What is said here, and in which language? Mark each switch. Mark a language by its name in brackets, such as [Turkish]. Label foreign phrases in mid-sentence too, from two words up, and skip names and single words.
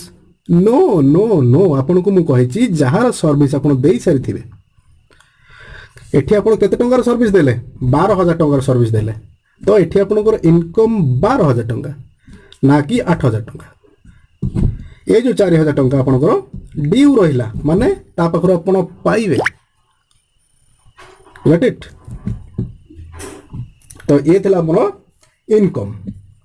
[English] no no no, [Odia] ଆପଣ କୁ ମୁଁ କହିଛି ଯାହାର ସର୍ଭିସ ଆପଣ ଦେଇ ସାରିଥିବେ, ଏଠି ଆପଣ କେତେ ଟଙ୍କାର ସର୍ଭିସ ଦେଲେ, 12,000 ଟଙ୍କାର ସର୍ଭିସ ଦେଲେ, ତ ଏଠି ଆପଣଙ୍କର ଇନକମ 12,000 ଟଙ୍କା ନା କି 8,000 ଟଙ୍କା। ଏ ଯୋ 4,000 ଟଙ୍କା ଆପଣଙ୍କର ଡ୍ୟୁ ରହିଲା ମାନେ ତା ପାଖର ଆପଣ ପାଇବେ, [English] got it. [Odia] ତ ୟେ ଥିଲା ହମର ଇନକମ।